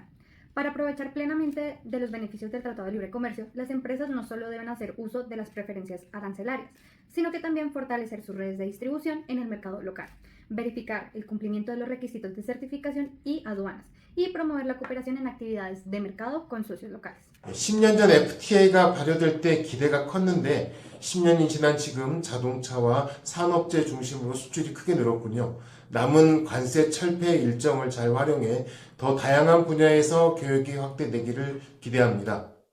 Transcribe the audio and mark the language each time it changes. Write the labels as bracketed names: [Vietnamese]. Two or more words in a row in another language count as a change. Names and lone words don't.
[Spanish] Para aprovechar plenamente de los beneficios del Tratado de Libre Comercio, las empresas no solo deben hacer uso de las preferencias arancelarias, sino que también fortalecer sus redes de distribución en el mercado local, verificar el cumplimiento de los requisitos de certificación y aduanas, y promover la cooperación en actividades de mercado con socios locales. [Korean] 10년 전 FTA가 발효될 때 기대가 컸는데 10년이 지난 지금 자동차와 산업재 중심으로 수출이 크게 늘었군요. 남은 관세 철폐 일정을 잘 활용해 더 다양한 분야에서 교역이 확대되기를 기대합니다.